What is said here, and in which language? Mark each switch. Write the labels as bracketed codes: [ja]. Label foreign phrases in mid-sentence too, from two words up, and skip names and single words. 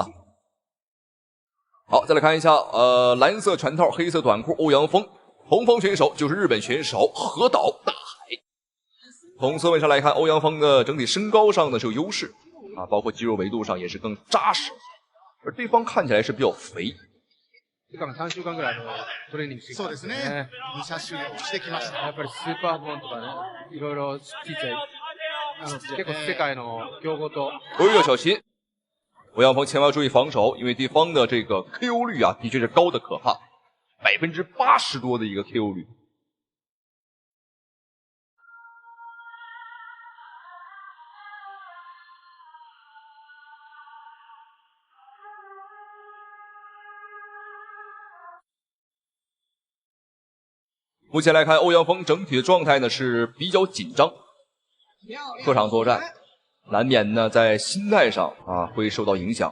[zh] 好，再来看一下，蓝色拳套，黑色短裤，欧阳锋。红方选手就是日本选手河岛大海。从侧面上来看，欧阳锋的整体身高上呢是有優勢啊，包括肌肉维度上也是更扎实，而对方看起来是比较肥。 [ja] 3 週間ぐらいトレーニングしてきたんですね。2車種してきました。やっぱりスーパーボーンとかね、いろいろちっちゃい結構世界の強豪と。 [zh] 要小心，欧阳锋千万要注意防守，因为对方的这个 KO 率啊，的确是高的可怕，80%多的一个 KO 率。目前来看，欧阳锋整体的状态呢是比较紧张，客场作战，难免呢在心态上啊会受到影响。